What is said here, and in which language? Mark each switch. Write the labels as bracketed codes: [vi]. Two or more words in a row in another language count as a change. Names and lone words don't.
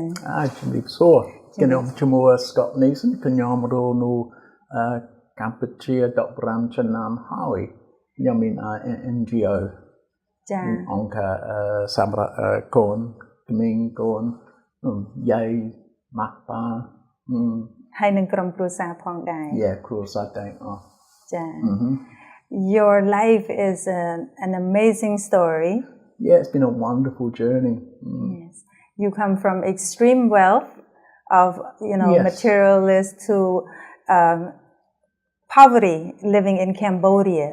[km] ជំរាបសួរខ្ញុំឈ្មោះ Scott Neeson ខ្ញុំរស់នៅកម្ពុជា15ឆ្នាំហើយខ្ញុំមាន NGO ចា៎ អង្គសម្រាប់កូនក្មេងកូនយាយម៉ាក់ប៉ា ហើយនឹងក្រុមគ្រួសារផងដែរ គ្រួសារទាំងអស់ [en] ចា៎ Your life is an amazing story. It's been a wonderful journey. Yes. You come from extreme wealth of, materialist to poverty living in Cambodia.